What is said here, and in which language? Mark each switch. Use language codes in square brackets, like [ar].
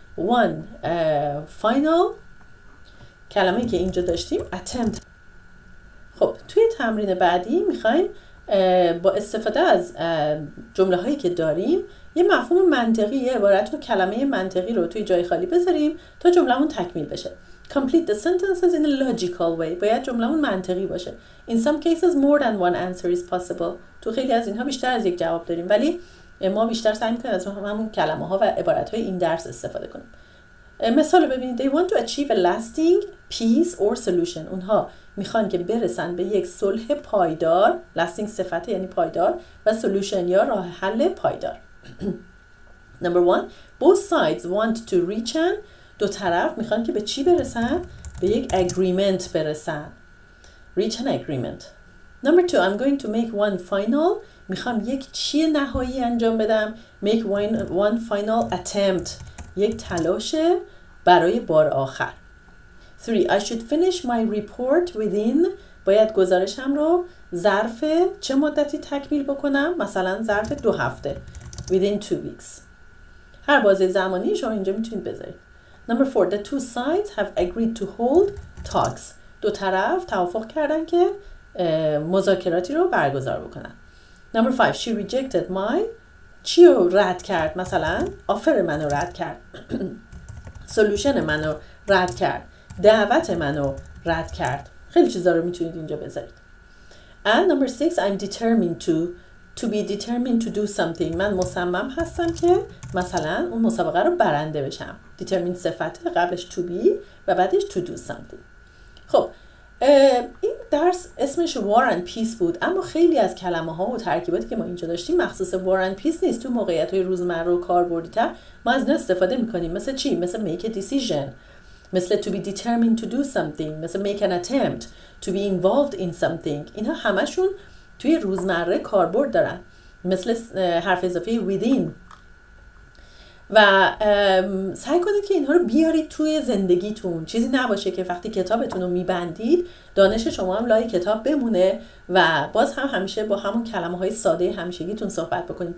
[en] One final [fa] کلمه‌ای که اینجا داشتیم [en] attempt. [fa] خب توی تمرین بعدی میخوایم با استفاده از جمله هایی که داریم یه مفهوم منطقی یه عبارت رو کلمه منطقی رو توی جای خالی بذاریم تا جمله‌مون تکمیل بشه. [en] Complete the sentences in a logical way. [fa] باید جمله‌مون منطقی باشه. [en] In some cases more than one answer is possible. [fa] تو خیلی از اینها بیشتر از یک جواب داریم ولی ما بیشتر سعی می‌کنیم از همون کلمه‌ها و عبارت‌های این درس استفاده کنیم. مثال ببینید. [en] They want to achieve a lasting peace or solution. [fa] اونها میخوان که برسن به یک صلح پایدار. lasting صفت یعنی پایدار و solution یا راه حل پایدار. [en] Number 1. Both sides want to reach an [fa] دو طرف میخوان که به چی برسن؟ به یک agreement برسن. [en] Reach an agreement. Number 2. I'm going to make one final [fa] میخوام یک چی نهایی انجام بدم. [en] make one final attempt. [fa] یک تلاش برای بار آخر. 3. [en] I should finish my report within. [fa] باید گزارشم رو ظرف چه مدتی تکمیل بکنم؟ مثلا ظرف 2 هفته. [en] within 2 weeks. [fa] هر بازه زمانی شما اینجا میتونید بذارید. [en] Number 4. The two sides have agreed to hold talks. [fa] دو طرف توافق کردن که مذاکراتی رو برگزار بکنن. [en] Number 5. She rejected my. [fa] چی رو رد کرد؟ مثلا آفر منو رد کرد. سولوشن منو رد کرد. دعوت منو رد کرد. خیلی چیزا رو میتونید اینجا بذارید. [en] And number 6. I'm determined to be determined to do something. [fa] من مصمم هستم که مثلا اون مسابقه رو برنده بشم. [en] determined [fa] صفته، قبلش [en] to be [fa] و بعدش [en] to do something. [fa] خب این درس اسمش war and peace بود، اما خیلی از کلمه ها و ترکیباتی که ما اینجا داشتیم مخصوص war and peace نیست. تو موقعیت های روزمره و کاربردی تر ما از اینا استفاده میکنیم. مثل چی؟ مثل [en] make a decision، مثل to be determined to do something، مثل make an attempt to be involved in something. [fa] اینها همشون توی روزمره کاربرد دارن. مثل حرف اضافه within. و سعی کنید که اینها رو بیارید توی زندگیتون. چیزی نباشه که وقتی کتابتون رو میبندید دانش شما هم لای کتاب بمونه و باز هم همیشه با همون کلمه های ساده همیشگیتون صحبت بکنید.